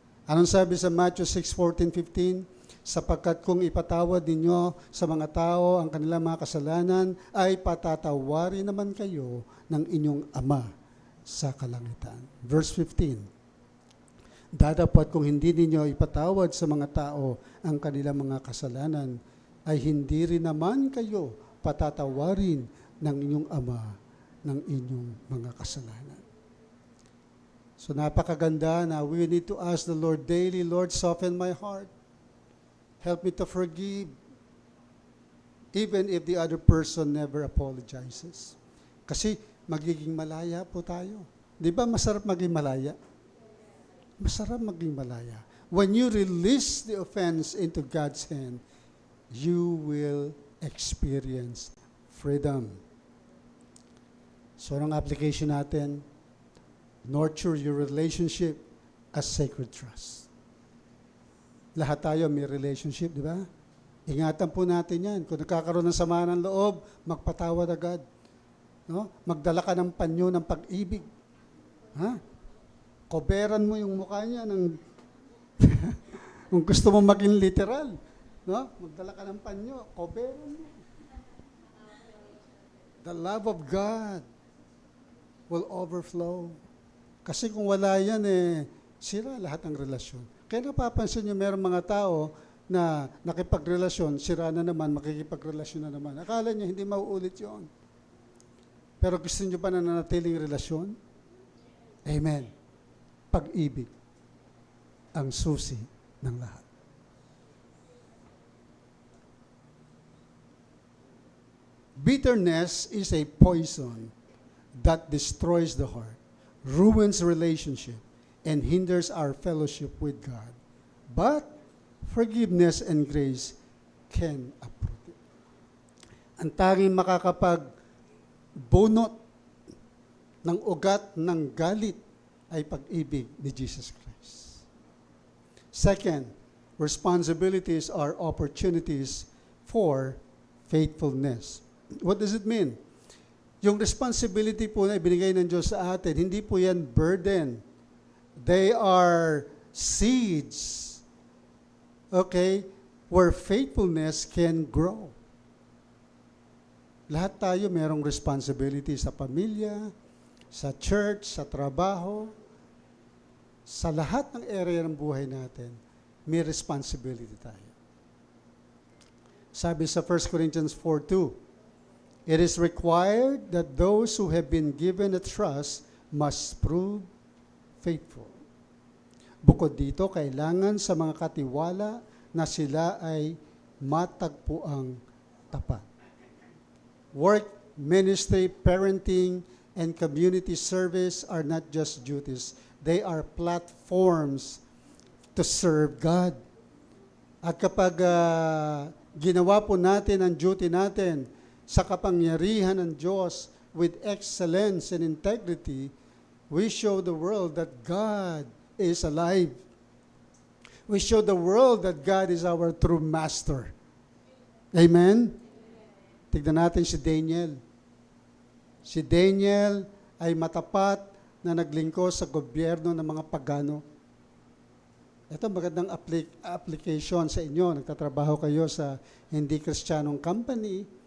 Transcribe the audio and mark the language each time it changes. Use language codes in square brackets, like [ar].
[tl] Anong sabi sa Matthew 6:14-15? Sapagkat kung ipatawad ninyo sa mga tao ang kanilang mga kasalanan, ay patatawarin naman kayo ng inyong Ama sa kalangitan. Verse 15. Dadapat kung hindi ninyo ipatawad sa mga tao ang kanilang mga kasalanan, ay hindi rin naman kayo patatawarin ng inyong Ama ng inyong mga kasalanan. So napakaganda na [en] we need to ask the Lord daily, Lord, soften my heart. Help me to forgive, even if the other person never apologizes. [tl] Kasi magiging malaya po tayo. Di ba masarap maging malaya? Masarap maging malaya. [en] When you release the offense into God's hand, you will experience freedom. So, [tl] ang application natin, [en] nurture your relationship as sacred trust. [tl] Lahat tayo may relationship, di ba? Ingatan po natin yan. Kung nagkakaroon ng sama ng loob, magpatawad agad. No? Magdala ka ng panyo ng pag-ibig. Ha? Koberan mo yung mukha niya ng kung gusto mo maging literal, no? Magdala ka ng panyo, koberan mo. [en] The love of God will overflow. [tl] Kasi kung wala yan, sira lahat ng relasyon. Kaya napapansin niyo, mayroong mga tao na nakipagrelasyon, sira na naman, makikipagrelasyon na naman. Akala niya hindi mauulit yon. Pero gusto niyo pa na nanatiling relasyon? Amen. Pag-ibig ang susi ng lahat. [en] Bitterness is a poison that destroys the heart, ruins relationship, and hinders our fellowship with God. But forgiveness and grace can uproot it. [tl] Ang tanging makakapagbunot ng ugat ng galit ay pag-ibig ni Jesus Christ. [en] Second, responsibilities are opportunities for faithfulness. What does it mean? [tl] Yung responsibility po na ibinigay ng Diyos sa atin, hindi po yan burden. [en] They are seeds, okay, where faithfulness can grow. [tl] Lahat tayo merong responsibility sa pamilya, sa church, sa trabaho, sa lahat ng area ng buhay natin, may responsibility tayo. Sabi sa [en] 1 Corinthians 4:2, it is required that those who have been given a trust must prove faithful. [tl] Bukod dito, kailangan sa mga katiwala na sila ay matagpuang tapat. [en] Work, ministry, parenting, and community service are not just duties. They are platforms to serve God. [tl] At kapag ginawa po natin ang duty natin sa kapangyarihan ng Diyos [en] with excellence and integrity, we show the world that God is alive. We show the world that God is our true master. [tl] Amen? Tignan natin si Daniel. Si Daniel ay matapat na naglingkod sa gobyerno ng mga pagano. Ito magandang application sa inyo. Nagtatrabaho kayo sa hindi kristyanong company.